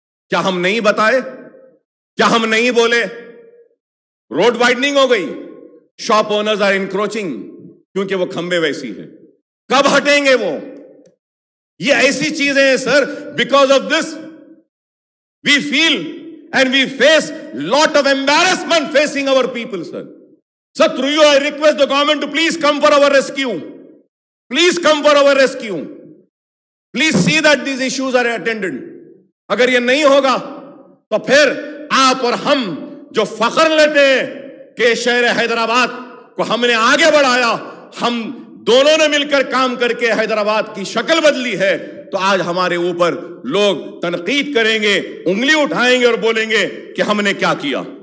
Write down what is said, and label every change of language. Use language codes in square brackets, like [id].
[ur] کیا ہم نہیں بتائے, کیا ہم نہیں بولے؟ [en] road widening [ur] ہو گئی, [en] shop owners are encroaching [ur] کیونکہ وہ کھمبے ویسی ہیں, کب ہٹیں گے وہ؟ یہ ایسی چیزیں ہیں سر, [en] because of this we feel and we face lot of embarrassment facing our people, [ur] sir. [en] Sir, through you I request the government to please come for our rescue. Please come for our rescue. Please see that these issues are attended. [ur] اگر یہ نہیں ہوگا تو پھر آپ اور ہم جو فخر لیتے ہیں کہ شہر حیدرآباد کو ہم نے آگے بڑھایا, ہم دونوں نے مل کر کام کر کے حیدرآباد کی شکل بدلی ہے, تو آج ہمارے اوپر لوگ تنقید کریں گے, انگلی اٹھائیں گے اور بولیں گے کہ ہم نے کیا کیا.